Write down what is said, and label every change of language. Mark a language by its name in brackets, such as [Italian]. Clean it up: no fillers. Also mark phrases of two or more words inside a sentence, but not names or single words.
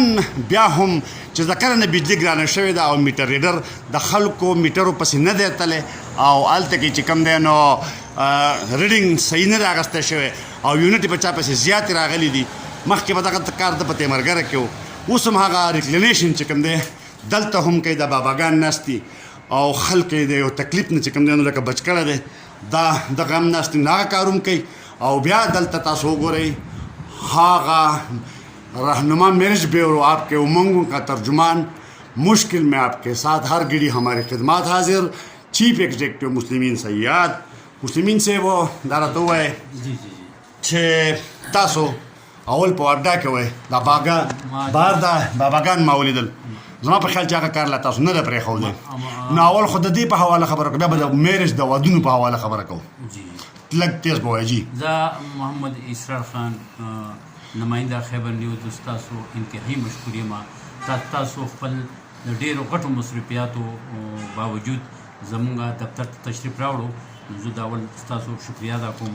[Pashto] بیا هم چې د کله نه بجلي ګرانه شوې ده او [English] meter reader [Pashto] د خلکو میټرو پسې نه دی تللی او هلته کې چې کوم دی نو ریډینګ صحیح نه دی اخیستی شوی او یونټ په چا پسې زیاتې راغلي دي مخکې به دغه کار د په تیمرګره کې و اوس هم هغه ریکلینیشن چې کوم دی دلته هم کوي د باباګان ناست دي او خلک یې د یو تکلیف نه چې کوم دی نو لکه بچ کړی دی دا دغه هم ناست دي هغه کار هم کوي او بیا دلته تاسو وګورئ هغه رهنما [English] marriage bureau [Urdu] آپ کے امنگوں کا ترجمان مشکل میں آپ کے ساتھ ہر گھڑی ہماری خدمات حاضر چیف ایگزیکٹو مسلمین سیاد مسلمین سے وہ دارا تو ہے [Pashto] چھ تاسو اول په واپډا کې وای دا باغا بار دا باباګان ما ولیدل زما په خیال چې هغه کار لا تاسو نه ده پرېښودی نو اول خو د دې په حواله خبره کوو بیا به د میرج د ودونو په حواله خبره کوو لږ تیز به وایي جی زه محمد اسرار خان نماینده خیبر نیوز تاسو انتهایی مشکور یم تاسو خپل د ډېرو غټو مصروفیاتو باوجود زمونږ دفتر ته تشریف راوړو زه د اول ستاسو شکریه ادا کوم